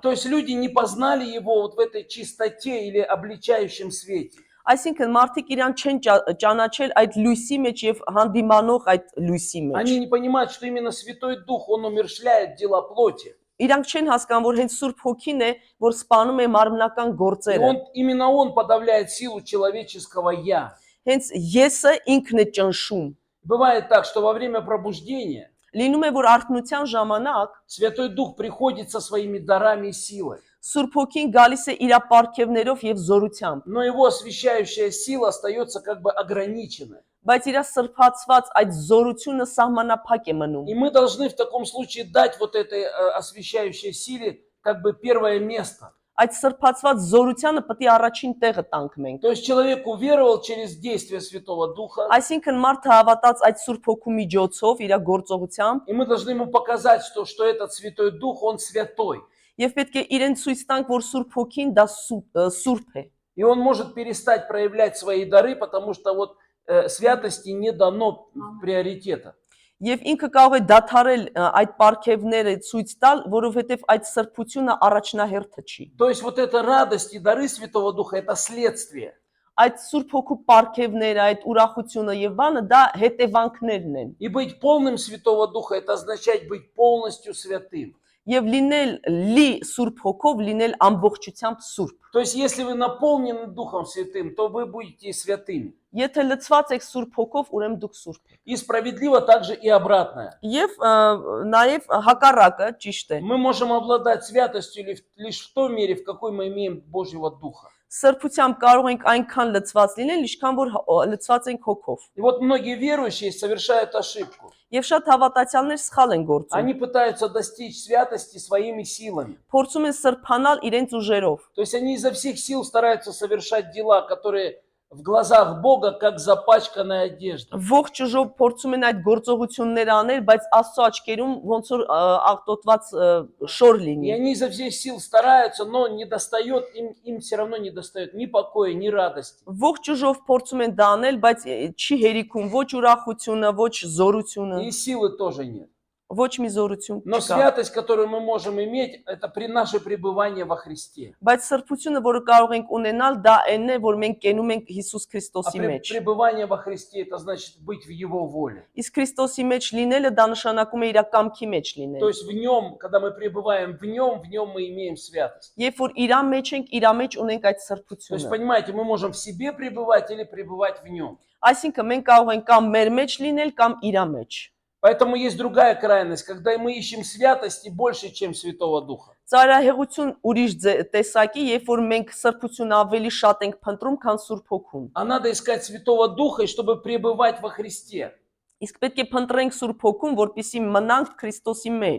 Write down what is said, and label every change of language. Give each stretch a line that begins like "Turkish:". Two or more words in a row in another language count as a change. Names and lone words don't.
Russian: То есть люди не познали Его вот в этой чистоте или обличающем свете.
Armenian: Այսինքն մարդիկ իրան չեն ճանաչել այդ լույսի մեջ եւ հանդիմանող այդ лույսի մեջ։
Russian: Они не понимают, что именно Святой Дух, Он умерщвляет дела плоти.
Armenian: Իրանք չեն հասկանում, որ հենց Սուրբ Հոգին է, որ սպանում է մարմնական
Russian: И
Armenian: գործերը։
Russian: именно Он подавляет силу человеческого «я».
Armenian: Հենց եսը ինքն է ճնշում։
Russian: Бывает так, что во время пробуждения
Armenian: Լինում է, որ արթնության ժամանակ
Russian: Святой Дух приходит со своими дарами и силой.
Armenian: Սուրբ Հոգին գալիս է իր ապարքևներով եւ զորությամբ,
Russian: Но его освящающая сила остается как бы ограниченной.
Armenian: բայց իր սրբացված այդ զորությունը սահմանափակ է մնում։
Russian: И мы должны в таком случае дать вот этой освящающей силе как бы первое место.
Armenian: Այդ սրբացված զորությանը պետք է առաջին տեղը տանք մենք։
Russian: То есть человек уверовал через действие Святого Духа,
Armenian: Այսինքն մարդը հավատաց այդ Սուրբ Հոգու միջոցով իր գործողությամբ
Russian: и мы должны ему показать, что этот Святой Дух, он святой.
Armenian: եւ պետք է իրեն ցույց տանք, որ Սուրբ Հոգին դա սուրբ է։
Russian: И он может перестать проявлять свои дары, потому что вот святости не дано приоритета.
Armenian: Եվ ինքը կարող է դադարել այդ պարգևները ցույց տալ, որովհետև այդ սրբությունը առաջնահերթը չի։
Russian: То есть вот эта радость и дары Святого Духа – это следствие.
Armenian: Այդ Սուրբ Հոգու պարգևները, այդ ուրախությունը եւ բանը դա հետևանքներն են։
Russian: И быть полным Святого Духа – это означает быть полностью святым.
Armenian: Եվ լինել լի Սուրբ Հոգով, լինել ամբողջությամբ սուրբ։
Russian: То есть если вы наполнены Духом Святым, то вы будете святыми.
Armenian: Եթե լցված եք Սուրբ Հոգով, ուրեմն дուք սուրբ եք։
Russian: И справедливо также и обратное.
Armenian: Եվ նաեւ հակառակը ճիշտ է։
Russian: Мы можем обладать святостью лишь в той мере, в какой мы имеем Божьего Духа.
Armenian: Սրբությամբ կարող ենք այնքան լցված լինել, ինչքան որ լցված ենք Հոգով։
Russian: И вот многие верующие совершают ошибку.
Armenian: Եվ շատ հավատացյալներ սխալ են գործում։
Russian: Они пытаются достичь святости своими силами.
Armenian: Փորձում են սրբանալ իրենց ուժերով։
Russian: То есть они изо всех сил стараются совершать дела, которые в глазах Бога как запачканная одежда.
Armenian: Ողջ ուժով փորձում են այդ գործողությունները անել, բայց Աստծո աչքերում ոնց որ աղտոտված շոր
Russian: И
Armenian: լինի։
Russian: они изо всех сил стараются, но не достает, им все равно не достает ни покоя, ни радости.
Armenian: Ողջ ուժով փորձում են դա անել, բայց չի հերիքում ոչ ուրախությունը, ոչ զորությունը։
Russian: И силы тоже нет.
Armenian: Ոչ մի զորություն
Russian: Но
Armenian: չկա։
Russian: святость, которую мы можем иметь, это при наше пребывание во Христе.
Armenian: Բայց սրբությունը, որը կարող ենք ունենալ, դա այն է, որ մենք կենում ենք Հիսուս
Russian: А
Armenian: Քրիստոսի մեջ։
Russian: пребывание во Христе, это значит быть в Его воле.
Armenian: Իսկ Քրիստոսի մեջ լինելը դա նշանակում է իր կամքի մեջ
Russian: То
Armenian: լինել։
Russian: есть в Нем, когда мы пребываем в Нем мы имеем святость.
Armenian: Երբ որ իր մեջ ենք, իր մեջ ունենք այդ
Russian: То есть,
Armenian: սրբությունը։
Russian: понимаете, мы можем в себе пребывать или пребывать в Нем.
Armenian: Այսինքն մենք կարող ենք կամ մեր մեջ լինել, կամ իր մեջ։
Russian: Поэтому есть другая крайность, когда мы ищем святости больше, чем Святого Духа.
Armenian: Ծայրահեղություն ուրիշ տեսակի, երբ որ մենք սրբություն ավելի շատ ենք փնտրում, քան Սուրբ Հոգուն։
Russian: А надо искать Святого Духа, чтобы пребывать во Христе.
Armenian: Իսկ պետք է փնտրենք Սուրբ Հոգուն, որպեսզի մնանք Քրիստոսի մեջ։